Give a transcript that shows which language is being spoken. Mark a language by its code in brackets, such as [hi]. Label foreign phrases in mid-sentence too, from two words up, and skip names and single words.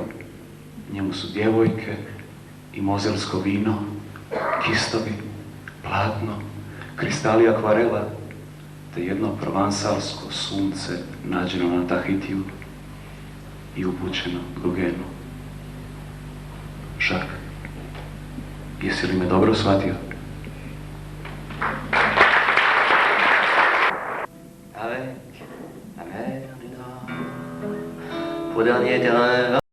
[hr] Njemu su djevojke i mozelsko vino, kistovi, platno, kristali akvarela, te jedno provansalsko sunce nađeno na Tahitiju i upućeno Gugenu. Žak, jesi li me dobro shvatio? [fr] Avec la mer du Nord, pour dernier terrain